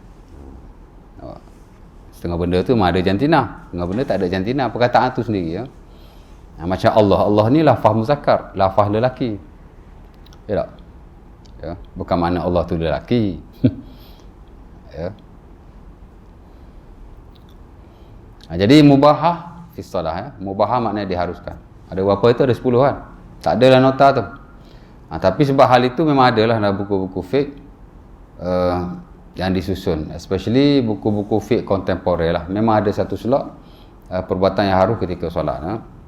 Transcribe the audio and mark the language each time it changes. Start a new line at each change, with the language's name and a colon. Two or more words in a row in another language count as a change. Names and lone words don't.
Malay: Setengah benda tu memang ada jantina, setengah benda tak ada jantina, perkataan tu sendiri, ya. Macam Allah ni lafaz muzakkar, lafaz lelaki, ya tak? Ya, bukan makna Allah tu lelaki. Ya. Jadi
Arabic: مباحة في الصلاة,
Malay: ya. Mubahah maknanya diharuskan. Ada berapa itu? Ada 10 kan? Tak adalah nota tu. Tapi sebab hal itu memang adalah dalam buku-buku fiqh yang disusun, especially buku-buku fiqh kontemporer lah. Memang ada satu slot perbuatan yang harus ketika solat, ya.